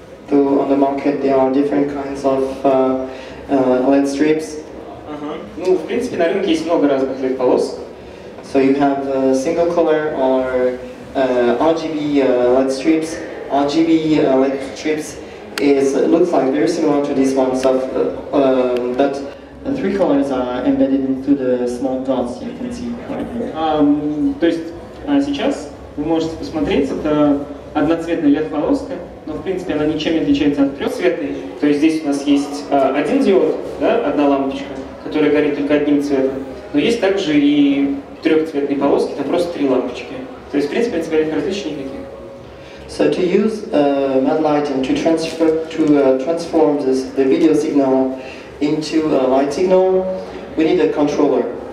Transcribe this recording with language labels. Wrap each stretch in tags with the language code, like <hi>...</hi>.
<en>on the market there are different kinds of LED strips.</en> <ru>Ну, в принципе, на рынке есть много разных LED-полос.</ru> <en>So you have single color or RGB LED strips. RGB LED strips looks like very similar to this one, but the three colors are embedded into the small dots you can see right here.</en> <ru>То есть сейчас вы можете посмотреть, это одноцветная LED-полоска, но в принципе она ничем не отличается от трехцветной. То есть здесь у нас есть один диод, да, одна лампочка, которая горит только одним цветом, но есть также и трехцветные полоски, это просто три лампочки. То есть в принципе принципиальных различий никаких.</ru> <en>So to use MadLight and to transform the video signal into a light signal, we need a controller.</en>